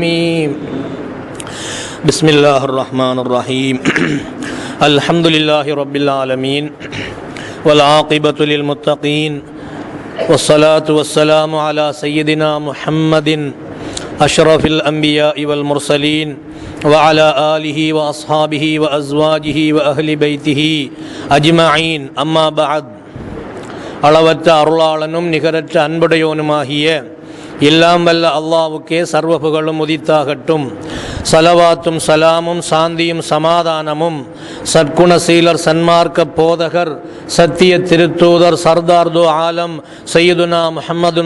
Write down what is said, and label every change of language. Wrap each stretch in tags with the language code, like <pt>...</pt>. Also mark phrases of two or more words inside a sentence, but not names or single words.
<ar>بسم الله الرحمن الرحيم. الحمد لله رب العالمين والعاقبة للمتقين والصلاة والسلام على سيدنا محمد أشرف الأنبياء والمرسلين وعلى آله وأصحابه وأزواجه وأهل بيته أجمعين. أما بعد.</ar> <ta>அளவற்ற அருளாளனும் நிகரற்ற அன்புடையோனுமாகிய எல்லாம் வல்ல அல்லாஹ்வுக்கே சர்வ புகழும் உதித்தாகட்டும். சலவாத்தும் சலாமும் சாந்தியும் சமாதானமும் சற்குணசீலர் சன்மார்க்க போதகர் சத்திய திருத்தூதர்</ta> <fa>سردار عالم</fa> <ar>سيدنا محمد</ar>